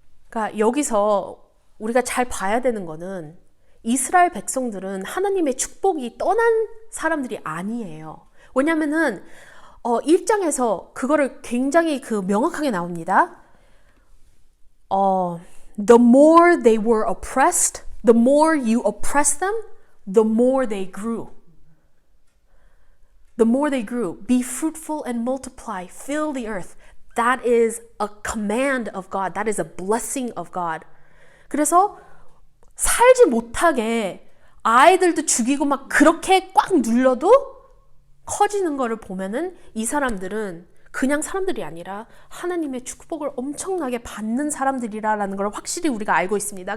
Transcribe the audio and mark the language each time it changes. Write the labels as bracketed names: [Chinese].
[Korean] 그러니까 여기서 우리가 잘 봐야 되는 거는 이스라엘 백성들은 하나님의 축복이 떠난 사람들이 아니에요. 왜냐면은 1장에서 그거를 굉장히 명확하게 나옵니다. [English] The more they were oppressed, the more you oppress them, the more they grew. The more they grew. Be fruitful and multiply. Fill the earth. That is a command of God. That is a blessing of God. [Korean] 그래서 살지 못하게 아이들도 죽이고 막 그렇게 꽉 눌러도 커지는 거를 보면은 이 사람들은 그냥 사람들이 아니라 하나님의 축복을 엄청나게 받는 사람들이라는 걸 확실히 우리가 알고 있습니다.